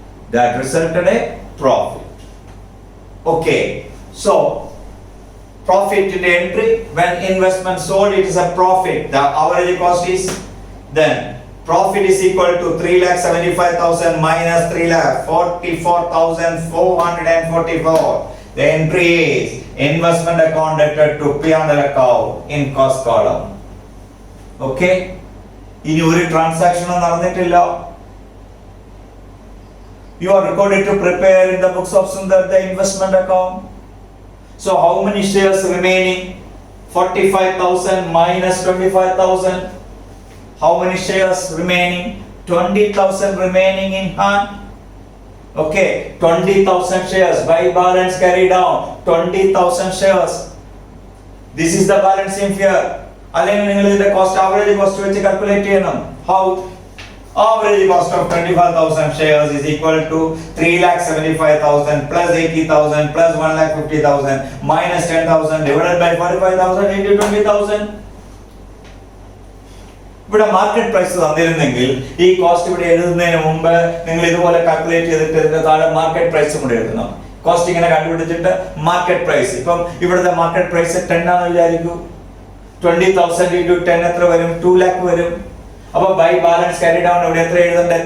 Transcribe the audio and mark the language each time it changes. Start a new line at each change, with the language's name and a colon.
English: That resulted a profit. Okay, so profit in the entry, when investment sold, it is a profit. The average cost is, then profit is equal to 3,75,000 minus 3,44,444. The entry is investment account debted to P&L account in cost column.
Malayalam: Okay, ഇനി ഒരു ട്രാൻസാക്ഷനും നടന്നിട്ടില്ല.
English: You are recorded to prepare in the books of Sundar the investment account. So how many shares remaining? 45,000 minus 25,000. How many shares remaining? 20,000 remaining in hand. Okay, 20,000 shares. By balance carry down 20,000 shares. This is the balancing here.
Malayalam: അല്ലെങ്കിൽ നിങ്ങൾ ഇതിന്റെ cost, average cost വെച്ച് calculate ചെയ്യണം.
English: How? Average cost of 25,000 shares is equal to 3,75,000 plus 80,000 plus 1,50,000 minus 10,000 divided by 45,000 into 20,000.
Malayalam: ഇവിടെ market price തന്നിരുന്നെങ്കിൽ ഈ cost ഇവിടെ എഴുതുന്നതിന് മുമ്പ് നിങ്ങൾ ഇതുപോലെ കാൽക്കുലേറ്റ് ചെയ്തിട്ട് ഇതിന്റെ താഴെ മാർക്കറ്റ് പ്രൈസും കൂടെ എഴുതണം. കോസ്റ്റ് ഇങ്ങനെ കണ്ടുപിടിച്ചിട്ട് മാർക്കറ്റ് പ്രൈസ്, ഇപ്പം ഇവിടുത്തെ മാർക്കറ്റ് പ്രൈസ് 10 ആണെന്ന് വിചാരിക്കൂ. 20,000 into 10 എത്ര വരും? 2 lakh വരും. അപ്പൊ ബൈ ബാലൻസ് ക്യാരി ഡൗൺ ഇവിടെ എത്ര എഴുതണ്ടേ?